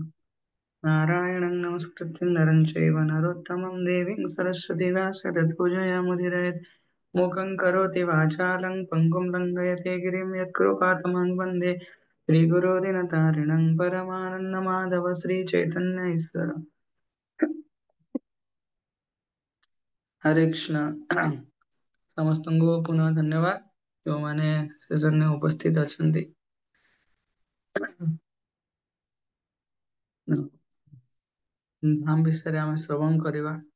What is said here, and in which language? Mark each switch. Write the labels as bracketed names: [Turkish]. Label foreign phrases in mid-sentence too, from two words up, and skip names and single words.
[Sanskrit] नारायणं नमस्कृत्य नरं चैव नरोत्तमं देवीं सरस्वती व्यासं ततो जयमुदीरयेत्। मूकं करोति वाचालं पङ्गुं लङ्घयते गिरिं यत्कृपातमं वन्दे श्रीगुरो दिनतारिणं परमानन्दमाधव श्रीचैतन्य ईश्वर। हरे कृष्ण। [Odia] ସମସ୍ତଙ୍କୁ ପୁନଃ ଧନ୍ୟବାଦ ଯେଉଁମାନେ ସେସନରେ ଉପସ୍ଥିତ ଅଛନ୍ତି। ଧାମ ବିଷୟରେ ଆମେ ଶ୍ରବଣ କରିବା।